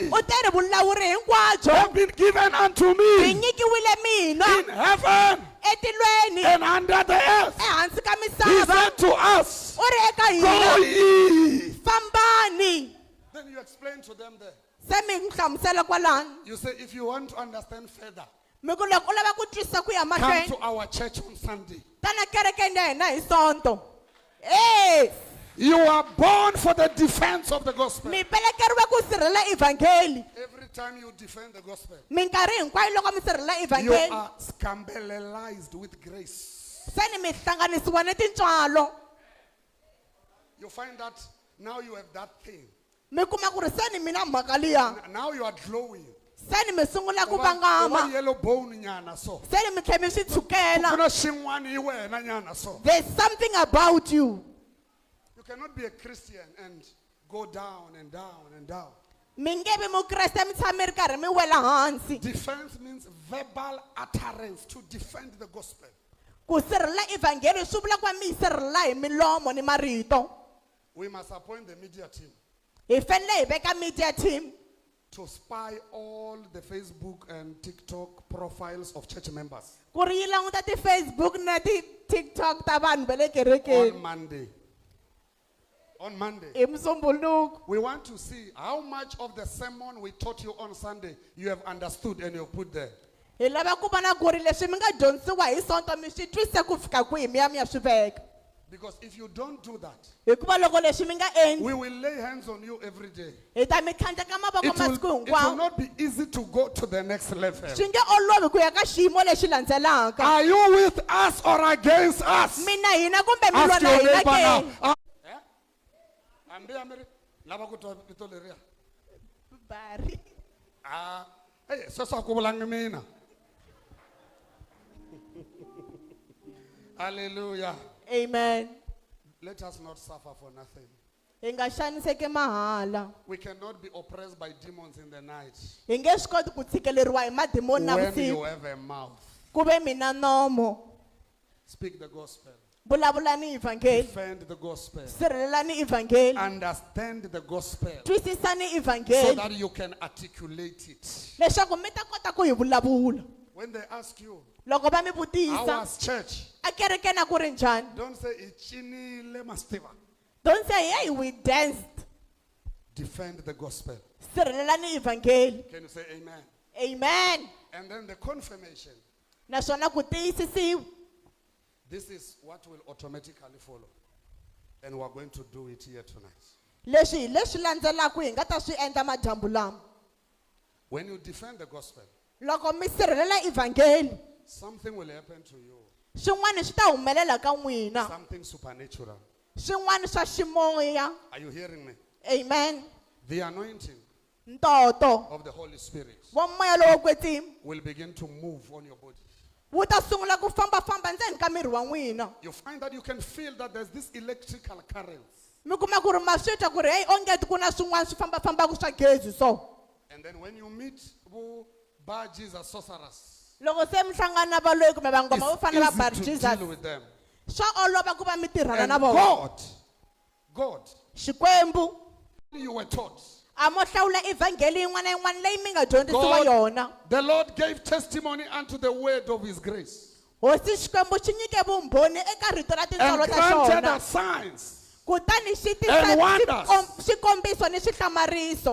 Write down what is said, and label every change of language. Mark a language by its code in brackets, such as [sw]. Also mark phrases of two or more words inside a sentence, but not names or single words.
[ts] u tere vulawuri hinkwabyo [en] have been given unto [ts] byi [en] me [ts] nyikiwile mina [en] in heaven [ts] etilweni [en] and under the earth. [ts] ehansi ka [en] He [ts] misava. [en] said to us, [ts] U ri eka [en] go [ts] hina, ye. fambani. [en] Then you explain to them there. [ts] Se mi nhlamusela kwalani. [en] You say, if you want to understand further, [ts] Mi ku loko u lava ku twisisa ku ya [en] come [ts] mahlweni. [en] to our church on Sunday. [ts] Tana kerekeni ya hina hi sonto. Eh. [en] You are born for the defense of the gospel. [ts] Mi pelekeriwe ku sirhelela evangeli. [en] Every time you defend the gospel, [ts] Minkarhi hinkwayo loko mi sirhelela [en] you [ts] evangeli. [en] are scandalized with grace. [ts] Se ni mi hlanganisiwa ni tintswalo. [en] You find that now you have that thing. [ts] Mi kuma ku ri se ni mina mhaka liya. [en] Now you are glowing. [ts] Se ni mi sungula ku [en] Over [ts] vangama. [en] yellow bone [ts] nyana so. Se ni mi tlhe mi swi tshukela. Kuna xin'wana hi wena nyana so. [en] There's something about you. You cannot be a Christian and go down and down and down. [ts] Mi nge vi mukreste mi tshama mi ri karhi mi wela hansi. [en] Defense means verbal utterance to defend the gospel. [ts] Ku sirhelela evangeli swi vula ku va mi yi sirhelela hi milomo ni marito. [en] We must appoint the media team [ts] Hi fanele hi veka [en] media team to spy all the Facebook and TikTok profiles of church members [ts] ku ri yi languta ti-Facebook na ti-TikTok ta vanhu va le kerekeni [en] on Monday. On Monday. [ts] hi musumbhuluku. [en] We want to see how much of the sermon we taught you on Sunday you have understood and you put there. [ts] Hi lava ku vona ku ri leswi mi nga dyondzisiwa hi sonto mi swi twisise ku fika kwihi mi ya mi ya swi veka. [en] Because if you don't do that, [ts] Hikuva loko leswi mi nga endli [en] we will lay hands on you every day. [ts] hi ta mi tlhandleka mavoko [en] It [ts] masiku [en] will [ts] hinkwawo. [en] not be easy to go to the next level. [ts] Swi nge olovi ku ya ka xiyimo lexi landzelaka. [en] Are you with us or against us? [ts] Mina hina kumbe mi [en] Ask [ts] lwa na [en] your [ts] hina [en] neighbor now. [ts] ke? Ambi amiri lava ku twa vito leriya. Bari. Hey, sweswo a ku vulangi mina. Hallelujah. Amen. [en] Let us not suffer for nothing. [ts] Hi nga xaniseki mahala. [en] We cannot be oppressed by demons in the night [ts] Hi nge swi koti ku tshikeleriwa hi madimoni [en] when you [ts] navusiku. [en] have a mouth. [ts] Ku ve mina nomo. [en] Speak the gospel. [ts] Vulavulani evangeli. [en] Defend the gospel. [ts] Sirhelelani evangeli. [en] Understand the gospel [ts] Twisisani [en] so [ts] evangeli. [en] that you can articulate it. [ts] Leswaku mi ta kota ku hi vulavula. [en] When they ask you, [ts] Loko va mi [en] how [ts] vutisa, [en] was church? [ts] a kerekeni a ku ri njhani? [en] Don't say ichinile mastiva. Don't say, hey, we danced. Defend the gospel. [ts] Sirhelelani evangeli. [en] Can you say amen? Amen. And then the confirmation. [ts] Naswona ku tiyisisiwa. [en] This is what will automatically follow. And we are going to do it here tonight. [ts] Leswi hi leswi landzelaka hi nga ta swi endla madyambu lama. [en] When you defend the gospel, [ts] Loko mi sirhelela evangeli, [en] something will happen to you. [ts] swin'wana swi ta humelela ka n'wina. [en] Something supernatural. [ts] Swin'wana swa ximoya. [en] Are you hearing me? Amen. The anointing [ts] Ntoto [en] of the Holy Spirit [ts] wa moya lowo kwetsima [en] will begin to move on your body. [ts] wu ta sungula ku fambafamba ndzeni ka miri wa n'wina. [en] You find that you can feel that there's this electrical currents. [ts] Mi kuma ku ri ma swi twa ku ri hey ongeti ku na swin'wana swi fambafambaka swa gezi so. [en] And then when you meet Bar Jesus sorcerers, [ts] Loko se mi hlangana na valoyi kumbe vangoma vo fana va bar [en] it's easy to [ts] Jesus, [en] deal with them. [ts] swa olova ku va mi tirhana [en] And [ts] na vona. [en] God, [ts] Xikwembu [en] you were taught. [ts] a mo hlawula evangeli yin'wana na yin'wana leyi mi nga dyondzisiwa yona. [en] The Lord gave testimony unto the word of his grace. [ts] Hosi Xikwembu xi nyike vumbhoni eka rito ra tintswalo [en] And [ts] ta [en] granted [ts] xona. [en] us signs [ts] Kutani xi [en] And wonders. [ts] tisa swikombiso ni swihlamariso